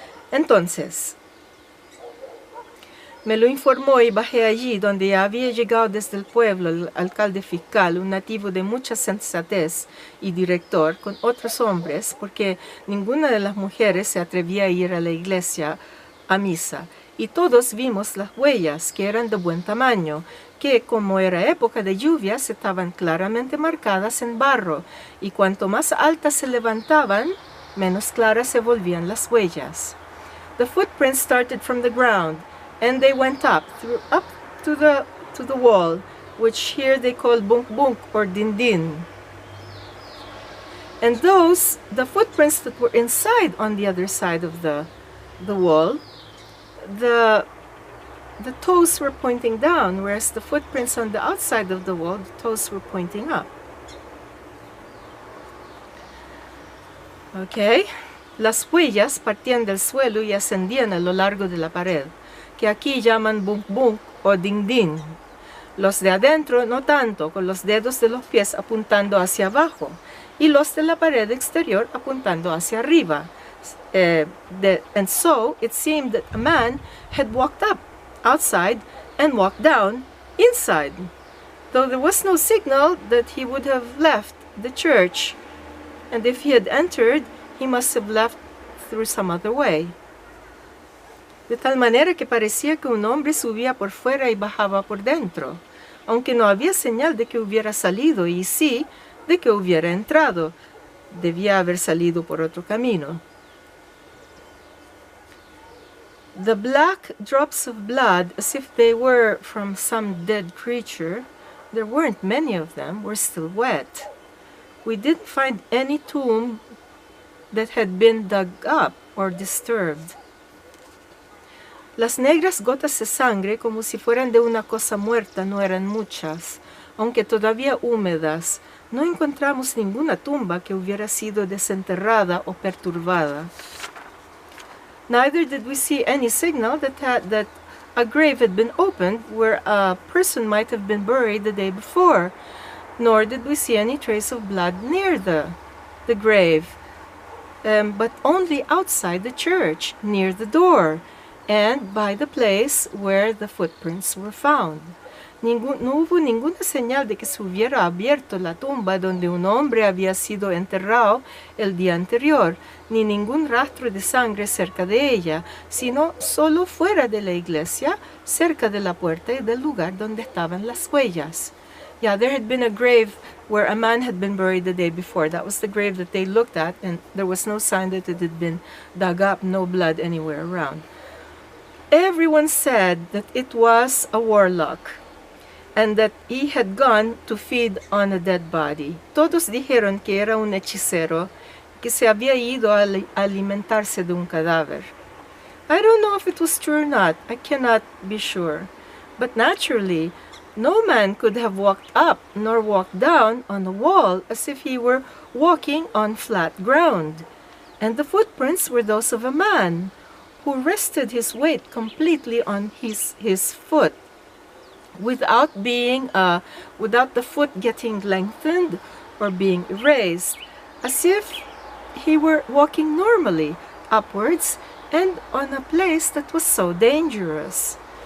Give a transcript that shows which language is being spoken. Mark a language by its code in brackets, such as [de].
[es] Entonces, me lo informó y bajé allí, donde ya había llegado desde el pueblo el alcalde fiscal, un nativo de mucha sensatez y director, con otros hombres, porque ninguna de las mujeres se atrevía a ir a la iglesia a misa, y todos vimos las huellas, que eran de buen tamaño, que como era época de lluvias estaban claramente marcadas en barro, y cuanto más altas se levantaban, menos claras se volvían las huellas. [en] The footprints started from the ground, and they went up to the wall, which here they call bunk bunk or dindin. And the footprints that were inside on the other side of the wall, the toes were pointing down, whereas the footprints on the outside of the wall, the toes were pointing up. Okay. [es] Las huellas partían del suelo y ascendían a lo largo de la pared, que aquí llaman bunk bunk o ding ding. Los de adentro no tanto, con los dedos de los pies apuntando hacia abajo, y los de la pared exterior apuntando hacia arriba. [en] And so it seemed that a man had walked up outside and walked down inside, though there was no signal that he would have left the church, and if he had entered, he must have left through some other way. [es] De tal manera que parecía que un hombre subía por fuera y bajaba por dentro, aunque no había señal de que hubiera salido y sí de que hubiera entrado. Debía haber salido por otro camino. [en] The black drops of blood, as if they were from some dead creature, there weren't many of them, were still wet. We didn't find any tomb that had been dug up or disturbed. [es] Las negras gotas de sangre, como si fueran de una cosa muerta, no eran muchas, aunque todavía húmedas. No encontramos ninguna tumba que hubiera sido desenterrada o perturbada. [en] Neither did we see any signal that a grave had been opened where a person might have been buried the day before, nor did we see any trace of blood near the grave, but only outside the church, near the door, and by the place where the footprints were found. [es] No hubo ninguna señal de que se hubiera abierto la tumba donde un hombre había sido enterrado el día anterior, ni ningún rastro de sangre cerca de ella, sino solo fuera de la iglesia, cerca de la puerta y del lugar donde estaban las huellas. [en] Yeah, there had been a grave where a man had been buried the day before. That was the grave that they looked at, and there was no sign that it had been dug up, no blood anywhere around. Everyone said that it was a warlock, and that he had gone to feed on a dead body. [es] Todos dijeron que era un hechicero que se había ido a alimentarse de un cadáver. [en] I don't know if it was true or not. I cannot be sure. But naturally, no man could have walked up nor walked down on the wall as if he were walking on flat ground. And the footprints were those of a man who rested his weight completely on his foot, without the foot getting lengthened or being raised, as if he were walking normally upwards and on a place that was so dangerous.